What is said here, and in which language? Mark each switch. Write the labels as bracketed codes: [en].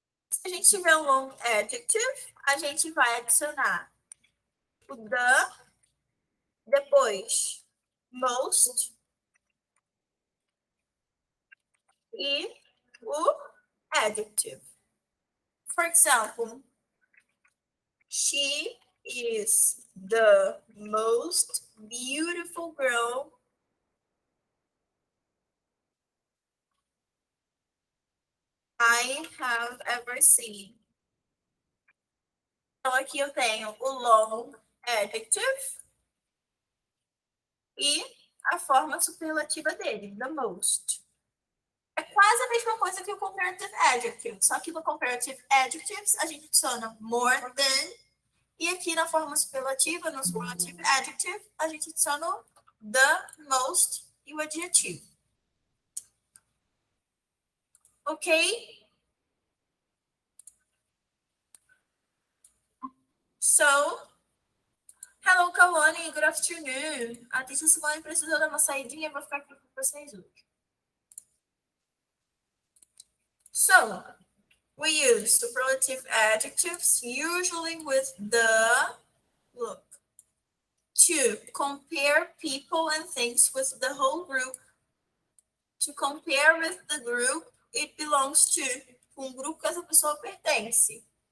[pt] Se a gente tiver um long adjective, a gente vai adicionar o the, depois most e o adjective. [en] For example, she is the most beautiful girl I have ever seen. [pt] Então, aqui eu tenho o long adjective e a forma superlativa dele, the most. É quase a mesma coisa que o comparative adjective, só que no comparative adjectives a gente adiciona more than, e aqui na forma superlativa, no superlative adjective, a gente adiciona o the, most e o adjetivo. Ok? [en] So, hello, Kawane, good afternoon. [pt] A teacher Simone precisou dar uma saidinha, vou ficar aqui com vocês hoje. [en] So, we use superlative adjectives, usually with the, look, to compare people and things with the whole group. To compare with the group it belongs to, [pt] grupo que essa pessoa pertence.